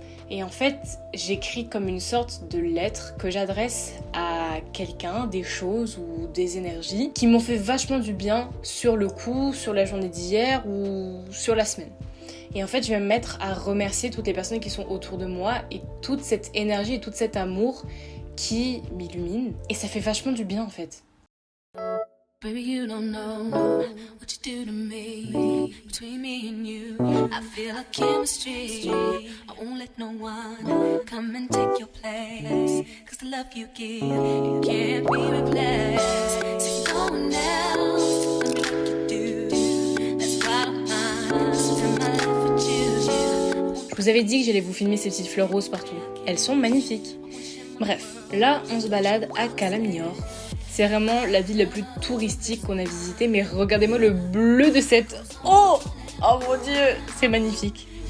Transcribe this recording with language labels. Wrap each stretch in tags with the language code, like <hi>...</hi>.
<fr>Et en fait, j'écris comme une sorte de lettre que j'adresse à quelqu'un, des choses ou des énergies qui m'ont fait vachement du bien sur le coup, sur la journée d'hier ou sur la semaine. Et en fait, je vais me mettre à remercier toutes les personnes qui sont autour de moi et toute cette énergie et tout cet amour qui m'illumine. Et ça fait vachement du bien en fait.</fr> <en>Baby, you don't know what you do to me. Between me and you, I feel a chemistry. I won't let no one come and take your place. Cause the love you give, it can't be replaced. So no one else love me like you do. That's why I'm spend my life with you.</en> <fr>Je vous avais dit que j'allais vous filmer ces petites fleurs roses partout. Elles sont magnifiques. Bref, là on se balade à Cala Millor. C'est vraiment la ville la plus touristique qu'on a visitée, mais regardez-moi le bleu de cette... Oh mon dieu, c'est magnifique.</fr>